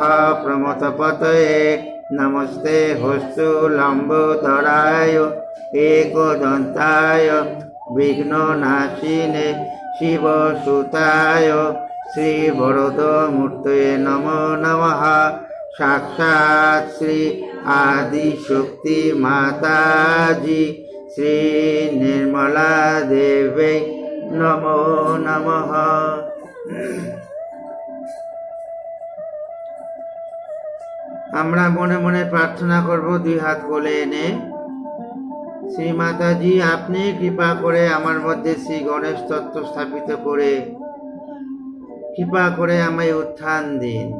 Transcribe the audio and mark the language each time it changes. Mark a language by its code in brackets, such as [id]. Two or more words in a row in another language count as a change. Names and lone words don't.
[sa] प्रमथपतये नमस्ते हस्तुलम्बोदराय एकदन्ताय विघ्ननाशिने शिवसुताय श्रीवरदमूर्तये नमो नमः साक्षात् श्री आदिशक्ति माताजी श्री निर्मला देवी नमो नमः। [bn] আমরা মনে মনে প্রার্থনা করব দুই হাত কোলে এনে। শ্রী মাতাজি আপনি কৃপা করে আমার মধ্যে শ্রী গণেশ তত্ত্ব স্থাপিত করে কৃপা করে আমায় উত্থান দিন।